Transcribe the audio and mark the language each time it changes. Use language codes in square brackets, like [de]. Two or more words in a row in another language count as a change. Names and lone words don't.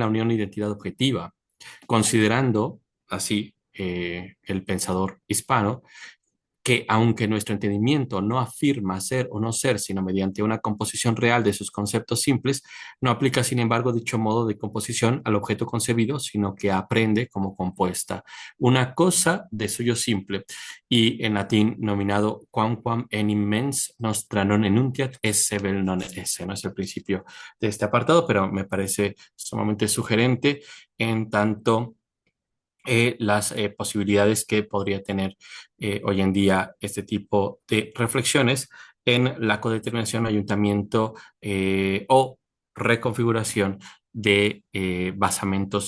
[es] la unión identidad objetiva, considerando así el pensador hispano que aunque nuestro entendimiento no afirma ser o no ser, sino mediante una composición real de sus conceptos simples, no aplica, sin embargo, dicho modo de composición al objeto concebido, sino que aprende como compuesta una cosa de suyo simple, y en latín nominado [la] quamquam enim mens nostra non enuntiat esse vel non esse. [es] No es el principio de este apartado, pero me parece sumamente sugerente en tanto las posibilidades que podría tener hoy en día este tipo de reflexiones en la codeterminación, ayuntamiento o reconfiguración de basamentos nociológicos.